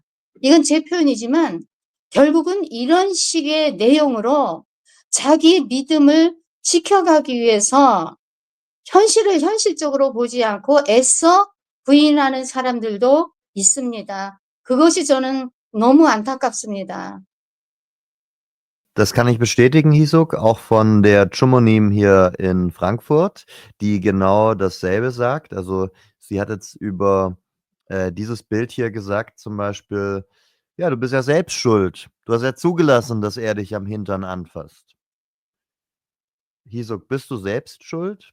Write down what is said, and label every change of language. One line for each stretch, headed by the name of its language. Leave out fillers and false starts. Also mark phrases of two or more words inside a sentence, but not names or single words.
Korean: 이건 제 표현이지만 결국은 이런 식의 내용으로 자기 믿음을 지켜가기 위해서 현실을 현실적으로 보지 않고 애써 부인하는 사람들도 있습니다. 그것이 저는 너무 안타깝습니다.
German: Das kann ich bestätigen, Hisuk, auch von der Chumonim hier in Frankfurt, die genau dasselbe sagt. Also sie hat jetzt über dieses Bild hier gesagt, zum Beispiel, ja, du bist ja selbst schuld. Du hast ja zugelassen, dass er dich am Hintern anfasst. Hisuk, bist du selbst schuld?